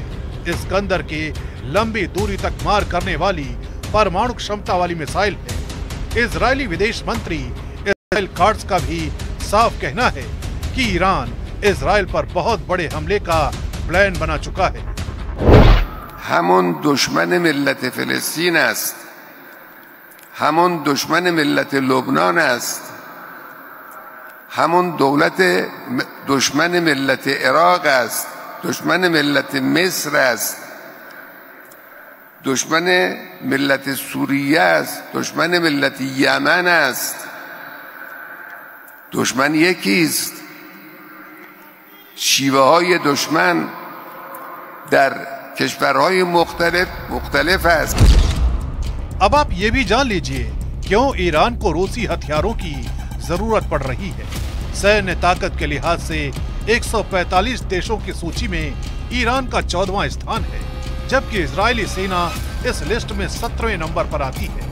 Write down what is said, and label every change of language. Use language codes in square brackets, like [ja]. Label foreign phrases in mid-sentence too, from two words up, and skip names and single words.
[hi] इस्कंदर के लंबी दूरी तक मार करने वाली परमाणु क्षमता वाली मिसाइल है। इजरायली विदेश मंत्री इस्राइल काट्ज का भी साफ कहना है कि ईरान इजराइल पर बहुत बड़े हमले का प्लान बना चुका है। [fa] همون دشمن ملت فلسطین است، همون دشمن ملت لبنان است، همون دشمن ملت عراق است، دشمن ملت مصر است، دشمن ملت سوریه است، دشمن ملت یمن است. دشمن یکی است، شیوه های دشمن در کشورهای مختلف است. [hi] अब आप ये भी जान लीजिए क्यों ईरान को रूसी हथियारों की जरूरत पड़ रही है। सैन्य ताकत के लिहाज से 145 देशों की सूची में ईरान का 14वां स्थान है, जबकि इजरायली सेना इस लिस्ट में 17वें नंबर पर आती है।